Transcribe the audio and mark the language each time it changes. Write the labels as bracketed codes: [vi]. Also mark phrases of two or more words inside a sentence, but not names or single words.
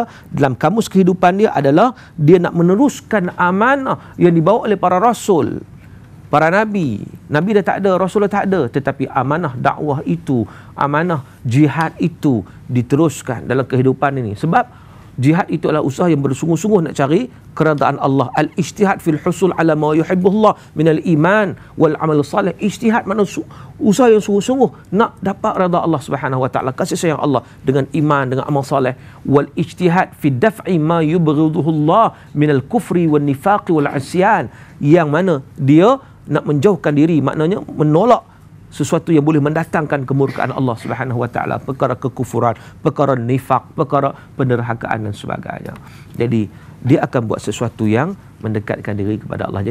[ms] Dalam kamus kehidupan dia adalah dia nak meneruskan amanah yang dibawa oleh para rasul, para nabi. Nabi dah tak ada, rasul dah tak ada, tetapi amanah dakwah itu, amanah jihad itu diteruskan dalam kehidupan ini. Sebab jihad itu adalah usaha yang bersungguh-sungguh nak cari keredaan Allah. [ar] الاجتهاد في الحصول على ما يحب الله من الإيمان والعمل الصالح. [ms] Ijtihad maknanya usaha yang sungguh-sungguh nak dapat redha Allah [ar] سبحانه وتعالى, [ms] kasih sayang Allah dengan iman, dengan amal salih. [ar] والاجتهاد في دفع ما يبغضه الله من الكفر والنفاق والعصيان, [ms] yang mana dia nak menjauhkan diri, maknanya menolak sesuatu yang boleh mendatangkan kemurkaan Allah [ar] سبحانه وتعالى, [ms] perkara kekufuran, perkara nifak, perkara penderhakaan dan sebagainya. Jadi dia akan buat sesuatu yang mendekatkan diri kepada Allah.